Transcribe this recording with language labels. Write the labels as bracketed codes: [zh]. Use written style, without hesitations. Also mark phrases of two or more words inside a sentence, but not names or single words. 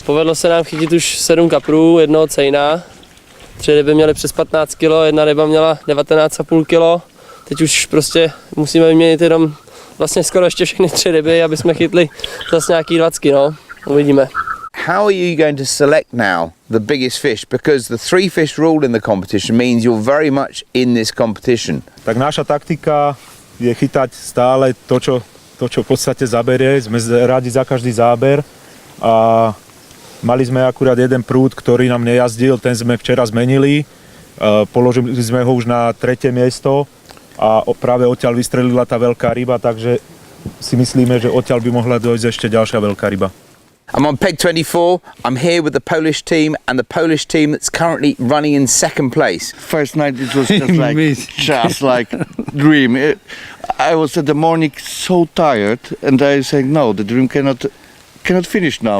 [cs] Povedlo se nám chytit už 7 kaprů, jednoho cejna. 3 ryby měly přes 15 kg, jedna ryba měla 19,5 kg. Teď už prostě musíme vyměnit jenom vlastně skoro ještě všechny 3 ryby, aby jsme chytli zase nějaký 20, no. Uvidíme. [en] How are you going to select now the biggest fish? Because the 3 fish rule in the competition means you're very much in this competition. [sk] Tak naša taktika je chytať stále to, čo v podstate zaberie. Sme radi za každý záber a mali sme akurát jeden prúd, ktorý nám nejazdil, ten sme včera zmenili. Položili sme ho už na 3. miesto a práve odtiaľ vystrelila tá veľká ryba, takže si myslíme, že odtiaľ by mohla dojsť ešte ďalšia veľká ryba. [en] I'm on peg 24. I'm here with the Polish team and the Polish team that's currently running in 2nd place. First night it was just like dream. I was at the morning so tired, and I said, no, the dream cannot finish now.